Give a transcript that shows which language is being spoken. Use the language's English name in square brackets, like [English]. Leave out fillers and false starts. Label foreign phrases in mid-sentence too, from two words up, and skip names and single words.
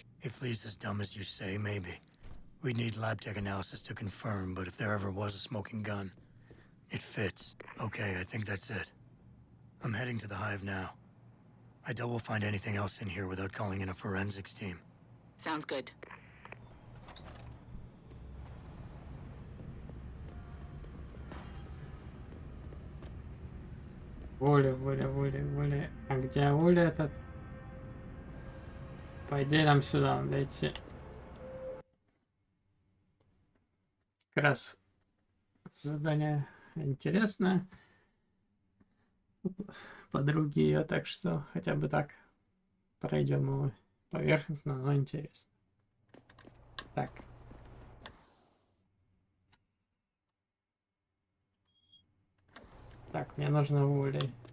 [English] If Lee's as dumb as you say, maybe. We'd need lab tech analysis to confirm, but if there ever was a smoking gun, it fits. Okay, I think that's it. I'm heading to the hive now. I doubt we'll find anything else in here without calling in a forensics team. Sounds good. [Russian] Воля. А где Воля этот? По идее, нам сюда надо идти. Как раз задание интересное. Подруги ее, так что хотя бы так. Пройдем его поверхностно, но интересно. Так. Так, мне нужно улей.